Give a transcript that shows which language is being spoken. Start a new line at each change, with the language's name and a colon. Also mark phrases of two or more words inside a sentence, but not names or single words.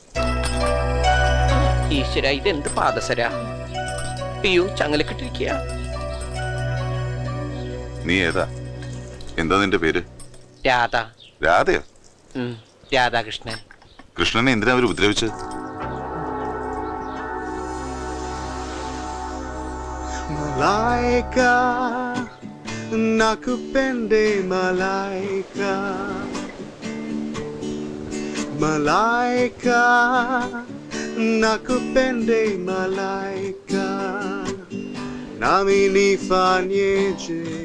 Malayalam: ഈശ്വര, ഇതെന്ത് പാദസരാ? അയ്യോ, ചങ്ങലക്കിട്ടിരിക്കുക. നീ ഏതാ? എന്താ നിന്റെ പേര്? രാധ. രാധയോ? രാധാകൃഷ്ണൻ. കൃഷ്ണനെ എന്തിനാ അവര് ഉപദ്രവിച്ചത്?
Swahili: Malaika, nakupende malaika, malaika, nakupende malaika, nami nifanyeje